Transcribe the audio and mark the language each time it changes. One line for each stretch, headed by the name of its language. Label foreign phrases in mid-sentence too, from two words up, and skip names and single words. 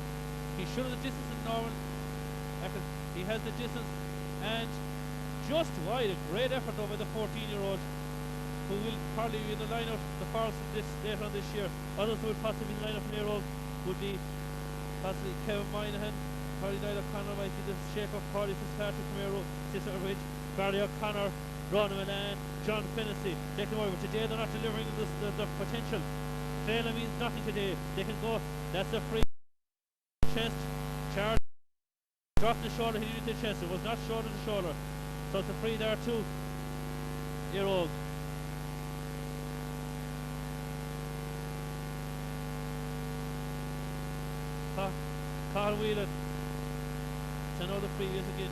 English: He should have the distance in Norman. He has the distance and just wide. A great effort though by the 14-year-old, who will probably be in the line-up the Forest later on this year. Others who would possibly be in the line-up in Éire Óg would be possibly Kevin Moynihan, Paddy O'Connor, might be the shape-up Paddy Fitzpatrick from Éire Óg, Sixmilebridge, Barry O'Connor, Ron Milan, John Finnessy, Declan Moore. But today they're not delivering the potential. Failure means nothing today. They can go. That's a free chest charge. Dropped the shoulder, hit into the chest. It was not shoulder to shoulder. So it's a free there too. Éire Óg. Cathal Whelan to another free yet again.